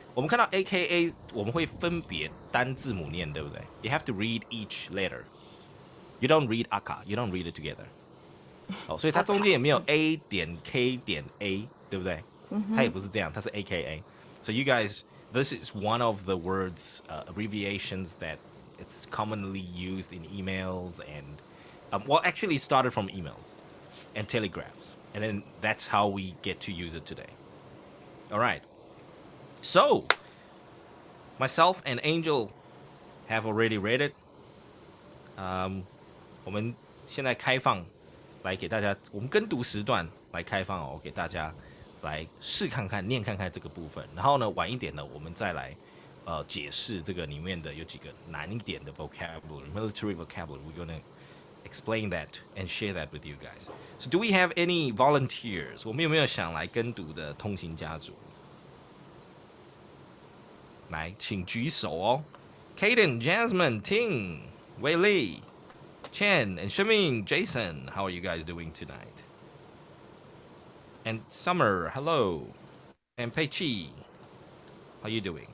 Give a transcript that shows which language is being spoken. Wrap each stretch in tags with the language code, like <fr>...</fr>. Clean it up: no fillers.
<zh>我们看到 AKA， 我们会分别单字母念，对不对？</zh> <en>You have to read each letter. You don't read Aka. You don't read it together.</en> <zh>哦，所以它中间也没有 A 点 K 点 A， 对不对？它也不是这样，它是 AKA.</zh> <en>So you guys, this is one of the words, abbreviations that it's commonly used in emails and, well, actually it started from emails and telegraphs. And then that's how we get to use it today. All right. So, myself and Angel have already read it.</en> <zh>我们现在开放来给大家，我们跟读时段来开放哦，给大家来试看看、念看看这个部分。然后呢，晚一点呢，我们再来解释这个里面的有几个难一点的</zh> <en>vocabulary, military vocabulary. We're gonna explain that and share that with you guys. So, do we have any volunteers?</en> <zh>我们有没有想来跟读的通行家族？来，请举手哦。</zh> <en>Kaden, Jasmine, Ting, Wei Li, Chen, and Shiming, Jason, how are you guys doing tonight? And Summer, hello. And Pei Chi, how you doing?</en>